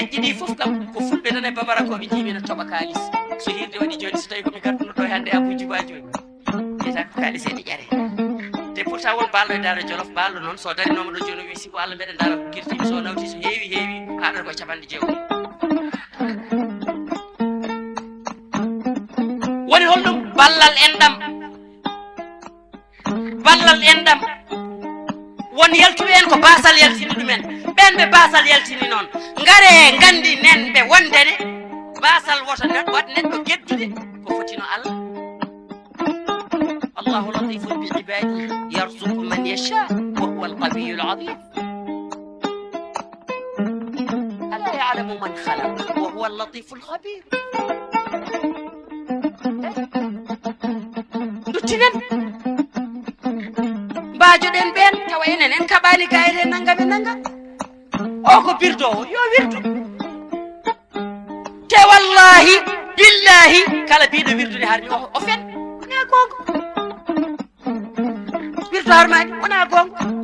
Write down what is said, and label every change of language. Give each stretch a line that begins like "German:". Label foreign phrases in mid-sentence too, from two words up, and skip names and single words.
Fula: heewi fof kam ko fulɓe tan e babara ko ɓe jimina toɓa kalis so hirde waɗi joni so tawi komi garduno ɗo hannde abuji ba joni wiyata ko kalis ene ƴare te pourtant won balɗo e daara jolof balɗo noon so darinoma ɗo joni o wi siko Allah mbeɗa daara guirtimi so nawti so heewi haɗata koye capanɗe jeegom woni holɗum ballal enɗam won yaltuɓe en ko basal yaltini ɗumen ɓen ɓe basal yaltini noon ngare gandi nen ɓe wondene basal woto wat neɗɗo geddude ko fotino Allah
Arabic: الله لطيف بعباده يرزق من يشاء وهو القوي العظيم ألا يعلم من خلق وهو اللطيف الخبير
Fula: duttinen mbajoɗen ɓen tawa enen en kaɓani gayre nangam e nangam o ko birdowo yo wirdu te
Arabic: والله بالله
Fula: kala biɗo wirdude harmi o fen wona gonga wirdu harmani wona gonga